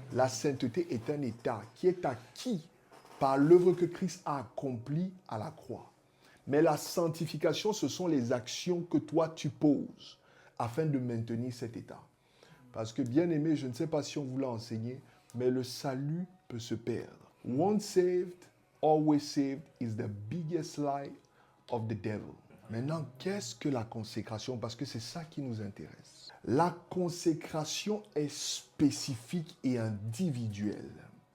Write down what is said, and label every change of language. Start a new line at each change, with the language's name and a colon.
French: La sainteté est un état qui est acquis par l'œuvre que Christ a accomplie à la croix. Mais la sanctification, ce sont les actions que toi tu poses afin de maintenir cet état. Parce que bien aimé, je ne sais pas si on vous l'a enseigné, mais le salut peut se perdre.
English: Once saved, always saved is the biggest lie of the devil.
French: Maintenant, qu'est-ce que la consécration? Parce que c'est ça qui nous intéresse. La consécration est spécifique et individuelle.